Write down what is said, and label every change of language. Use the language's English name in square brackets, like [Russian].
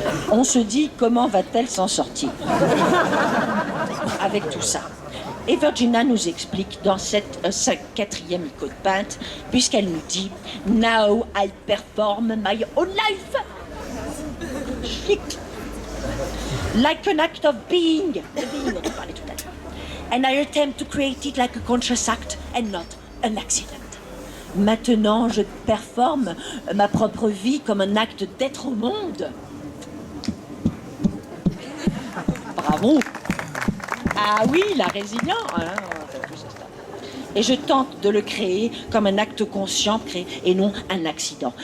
[French] On se dit, comment va-t-elle s'en sortir avec tout ça? Et Virginia nous explique dans cette 4e icône peinte, puisqu'elle nous dit « [English] Now I perform my own life ». Like an act of being, [French] on en parlait tout à l'heure. [English] And I attempt to create it like a conscious act and not an accident. [French] Maintenant, je performe ma propre vie comme un acte d'être au monde. Bravo. Ah oui, la résilience. Et je tente de le créer comme un acte conscient créé et non un accident.